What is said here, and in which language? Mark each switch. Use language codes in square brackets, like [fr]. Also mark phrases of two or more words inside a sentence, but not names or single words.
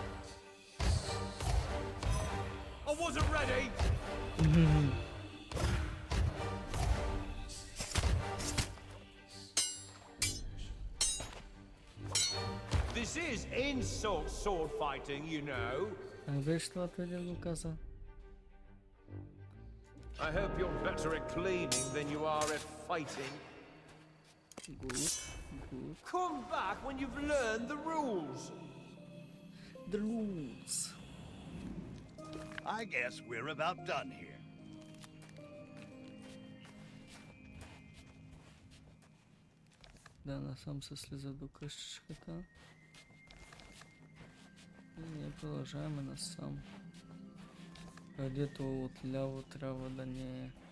[en] I wasn't ready. This is insult sword fighting, you know. [bg] Беше това преди да го каза. [en] I hope you're better at cleaning than you are at fighting. Good. Come back when you've learned the rules. The rules. I guess we're about done here. [bg] Да, насам се слиза до къщичката. И ние продължаваме насам. Където отляво трябва да ни е.